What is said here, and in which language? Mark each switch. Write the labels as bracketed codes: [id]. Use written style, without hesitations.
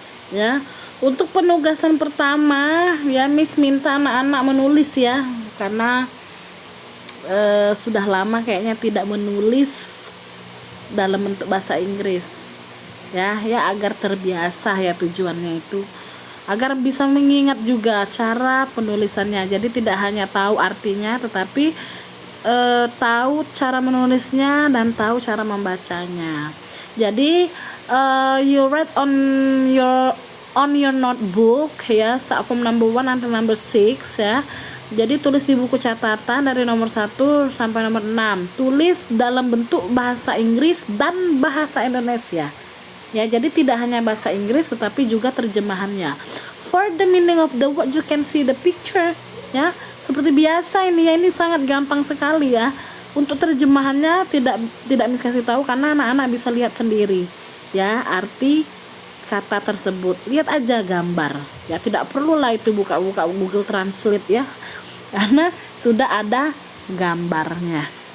[id] Ya, untuk penugasan pertama ya, Miss minta anak-anak menulis ya, karena sudah lama kayaknya tidak menulis dalam bentuk bahasa Inggris. Ya, agar terbiasa ya, tujuannya itu agar bisa mengingat juga cara penulisannya. Jadi tidak hanya tahu artinya, tetapi tahu cara menulisnya dan tahu cara membacanya. [en] Jadi you write on your notebook ya, start from number 1 until number 6 ya. [id] Jadi tulis di buku catatan dari nomor 1 sampai nomor 6. Tulis dalam bentuk bahasa Inggris dan bahasa Indonesia. Ya, jadi tidak hanya bahasa Inggris tetapi juga terjemahannya. [en] For the meaning of the word you can see the picture ya. [id] Seperti biasa ini ya, ini sangat gampang sekali ya. Untuk terjemahannya tidak Miss kasih tahu karena anak-anak bisa lihat sendiri ya arti kata tersebut. Lihat aja gambar ya, tidak perlulah itu buka-buka Google Translate ya, karena sudah ada gambarnya.